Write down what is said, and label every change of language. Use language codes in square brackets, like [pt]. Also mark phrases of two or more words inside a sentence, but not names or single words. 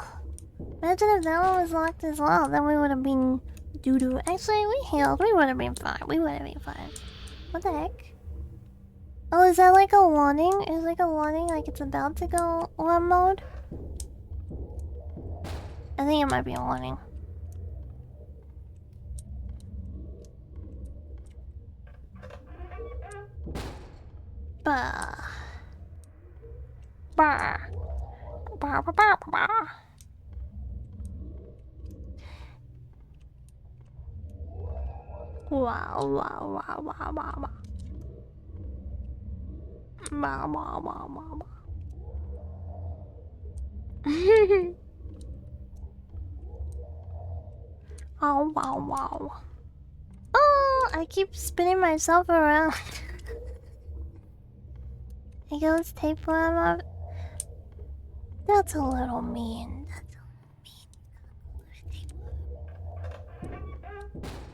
[en] Imagine if that one was locked as well. Then we would have been doo-doo. Actually, we healed. We would have been fine. What the heck? Oh, is that like a warning? Is like a warning like it's about to go worm mode? I think it might be a warning. Bah. Bah. Bah, bah, bah, bah. Wow, wow, wow, wow, wow, wow. Bah, bah, bah, bah, bah. Oh, wow, wow. Oh, I keep spinning myself around. I goes tape one up. That's a little mean. That's a little mean.